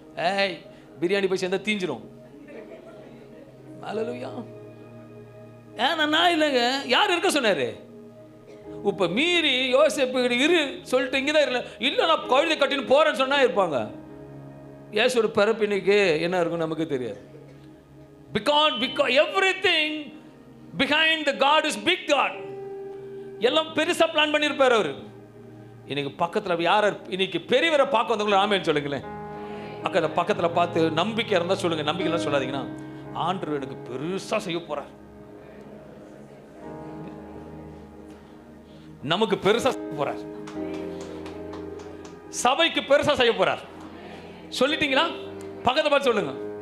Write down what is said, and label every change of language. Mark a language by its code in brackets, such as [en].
[ta] ஏய், பிரியாணி போய் சேர்ந்தா தீஞ்சிரும். அல்லேலூயா. ஏன்னா இல்லைங்க, யார் இருக்க சொன்னாரு? இப்ப மீறி யோசேப்பு இரு சொல்லிட்டு இங்கதான் இல்லை இல்லை நான் கழுதை கட்டின்னு போறேன்னு சொன்னா இருப்பாங்க. இயேசுவோட பிறப்பு இன்னைக்கு என்ன இருக்கும் நமக்கு தெரியாது. [en] Because everything behind the God is big God. [ta] எல்லாம் பெருசா பிளான் பண்ணியிருப்பார் அவரு. இன்னைக்கு பக்கத்தில் யார் இன்னைக்கு பெரியவரை பார்க்க வந்தவங்கள ஆமேன்னு சொல்லுங்களேன். அக்கா பக்கத்தில் பார்த்து நம்பிக்கை இருந்தால் சொல்லுங்க. நம்பிக்கைலாம் சொல்லாதீங்கன்னா, ஆண்டவர் எனக்கு பெருசா செய்ய போறார், நமக்கு பெருசா செய்ய போறார், சபைக்கு பெருசா செய்ய போறார். சொல்லிட்டீங்களா? பக்கத்தை பார்த்து சொல்லுங்க.